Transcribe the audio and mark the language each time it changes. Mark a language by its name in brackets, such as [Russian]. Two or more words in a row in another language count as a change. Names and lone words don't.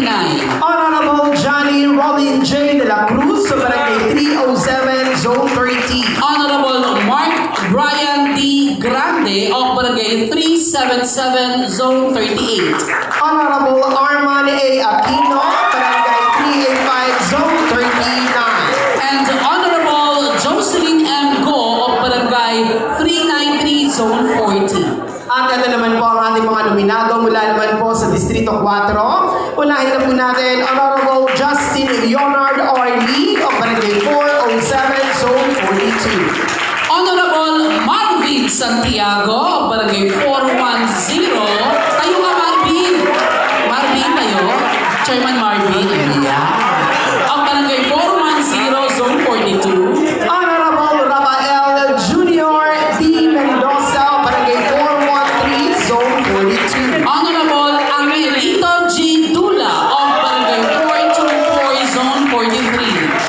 [English] Honorable Johnny Robin J. De La Cruz, Barangay 307, Zone 30. Honorable Mark Brian D. Grande of Barangay 377, Zone 38. Honorable Arman A. Aquino, Barangay 385, Zone 39. And Honorable Jocelyn M. Go of Barangay 393, Zone 40. [Filipino] At ito naman po ang ating mga nominado mula naman po sa Distrito 4. Unahin na po natin Honorable Justin Leonard R. [English] Lee of Barangay 407, Zone 42. Honorable Marvin Santiago of Barangay 410. [Filipino] Tayo ka, Marvin. Marvin tayo. [English] Chairman Marvin. Yeah. Of Barangay 410, Zone 42. Honorable Rafael Jr. D. Mendoza, Barangay 413, Zone 42. Honorable Angelito G. Dula of Barangay 424, Zone 43.